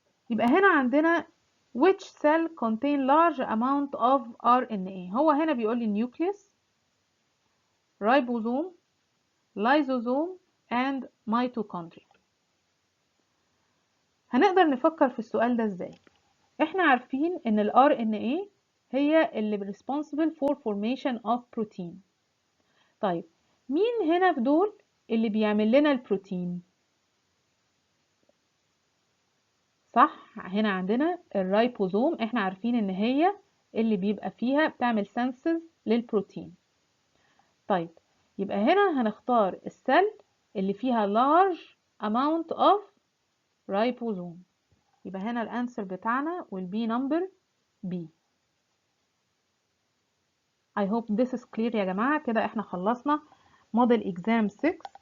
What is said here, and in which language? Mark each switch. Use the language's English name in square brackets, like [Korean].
[Arabic] يبقى هنا عندنا [English] which cell contain large amount of RNA. [Arabic] هو هنا بيقول لي [English] nucleus, ribosome, lysosome and mitochondria. [Arabic] هنقدر نفكر في السؤال ده ازاي؟ احنا عارفين ان ال RNA هي اللي [English] responsible for formation of protein. [Arabic] طيب مين هنا في دول اللي بيعمل لنا البروتين؟ صح، هنا عندنا الرايبوزوم، احنا عارفين ان هي اللي بيبقى فيها بتعمل سنسز للبروتين. طيب يبقى هنا هنختار السيل اللي فيها [English] large amount of ribosome. [Arabic] يبقى هنا الانسر بتاعنا [English] will be number B. I hope this is clear [Arabic] يا جماعة. كده احنا خلصنا [English] model exam 6.